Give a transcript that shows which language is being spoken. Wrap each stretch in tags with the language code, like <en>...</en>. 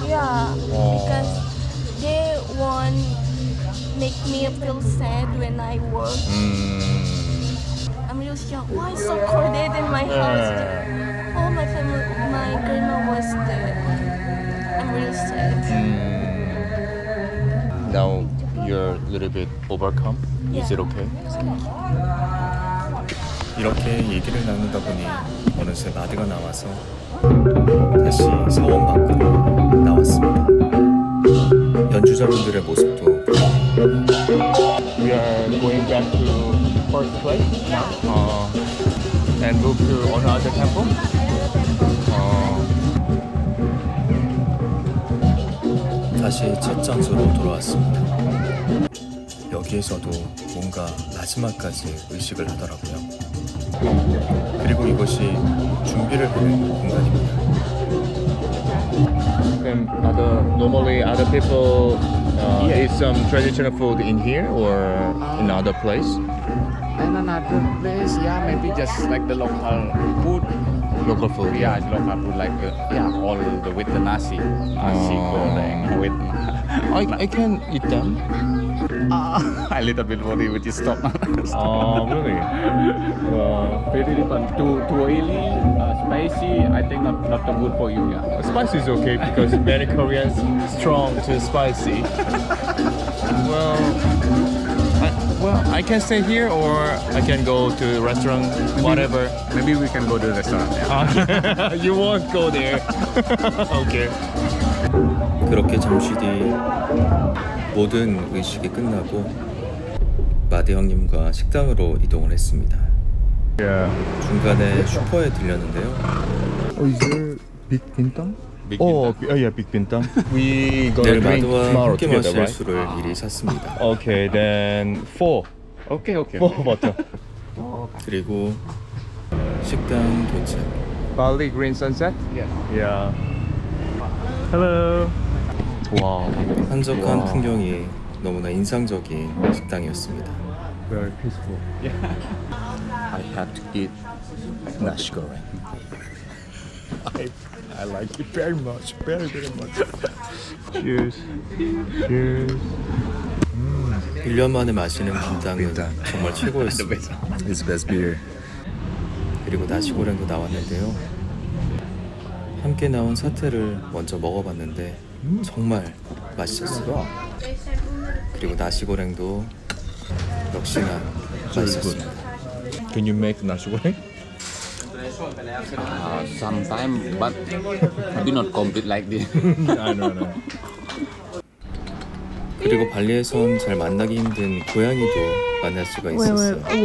<en>Yeah, because they won't make me feel sad when I work. I'm really shocked. Why so crowded in my house? Oh, my family, my grandma was dead. I'm really sad. Now you're a little bit overcome. Is it okay?</en> <ko>이렇게 얘기를 나누다 보니 어느새 마드가 나와서 다시 사원 밖으로 나왔습니다. 연주자분들의 모습도</ko> <en>We are going back to first place and move to another temple.</en> <ko>다시 첫 장소로 돌아왔습니다. 여기에서도 뭔가 마지막까지 의식을 하더라고요. 그리고 이것이 준비를 하는 공간입니다.</ko> <en>And normally other people eat some traditional food in here or in other place. And another place, yeah, maybe just like the local food. Local food. Yeah, it's local food like all the with the nasi goreng with. I can eat them. A little bit worried with your stomach. Really? Very different. Too oily, spicy. I think not too good for you. Yeah. Spicy is okay because many Koreans strong to spicy. I can stay here or I can go to restaurant, whatever. Maybe we can go to the restaurant. Yeah. You won't go there. Okay.</en> <ko>그렇게 잠시 뒤 모든 의식이 끝나고 마드 형님과 식당으로 이동을 했습니다. 중간에 슈퍼에 들렸는데요.</ko> <en>Is there big bintang? Big Yeah, big bintang. We</en> <ko>내일</ko> <en>gonna drink</en> <ko>마드와</ko> <en>tomorrow</en> <ko>함께</ko> <en>together, right?</en> <ko>술을 미리 샀습니다.</ko> <en>Okay, then 4. Okay. 4 bottle.</en> <ko>그리고 식당 도착.</ko> <en>Bali Green Sunset? Yes. Yeah. Hello. Wow,</en> <ko>한적한 풍경이 너무나 인상적인 식당이었습니다.</ko> <en>very peaceful. I have to eat nasi goreng. I like it very much, very much. Cheers. Cheers.</en> <ko>1년 만에 마시는 김땅은 정말 최고였습니다.</ko> <en>It's best beer.</en> <ko>그리고 나시고랭도 나왔는데요. 함께 나온 사태를 먼저 먹어봤는데 정말 맛있었어요. 그리고 나시고랭도 역시나 맛있었습니다.</ko> <en>Can you make nasi goreng? Sometimes, but maybe not complete like this. I know.</en> <ko>그리고 발리에선 잘 만나기 힘든 고양이도 만날 수가 있었어요.</ko>